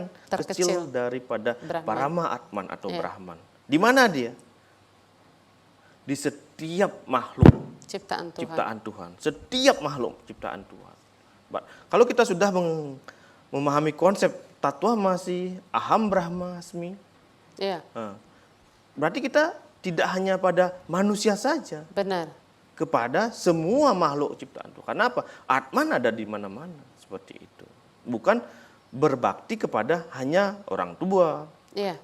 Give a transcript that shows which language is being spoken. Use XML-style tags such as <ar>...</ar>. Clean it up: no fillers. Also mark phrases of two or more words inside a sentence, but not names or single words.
<id>Terkecil. kecil daripada Brahman. Parama Atman atau Iya. Brahman. Di mana dia? Di setiap makhluk ciptaan Tuhan. ciptaan Tuhan. Setiap makhluk ciptaan Tuhan. Kalau kita sudah memahami konsep tatwa masih</id> <sa>अहं ब्रह्मास्मि,</sa> <id>Ya, berarti kita tidak hanya pada manusia saja, benar. kepada semua makhluk ciptaan Tuhan. Kenapa? Atman ada di mana-mana seperti itu. Bukan berbakti kepada hanya orang tua, Ya,</id>